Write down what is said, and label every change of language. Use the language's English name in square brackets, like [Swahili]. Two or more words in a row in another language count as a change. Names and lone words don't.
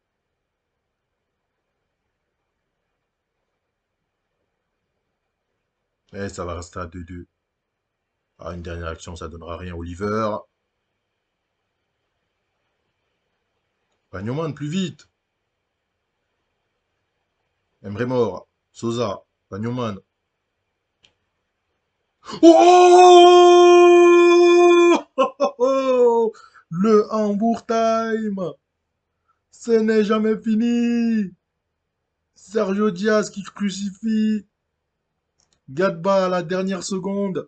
[French] Eh, ça va rester à 2-2. Ah, une dernière action, ça donnera rien. Oliver. Bagnoman, plus vite. Emre Mor. Sosa. Bagnoman. Oh! Le Hambourg Time. Ce n'est jamais fini. Sergio Diaz qui crucifie. Gadba à la dernière seconde.